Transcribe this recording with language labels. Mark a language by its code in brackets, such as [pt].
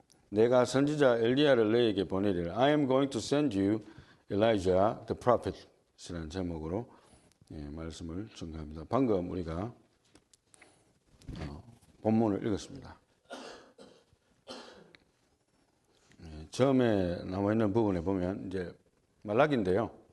[ko] 내가 선지자 엘리야를 너에게 보내리라. [en] I am going to send you Elijah the prophet. [ko] 이라는 제목으로 말씀을 전가합니다. 방금 우리가 본문을 읽었습니다. 처음에 나와 있는 부분에 보면 이제 말라기인데요.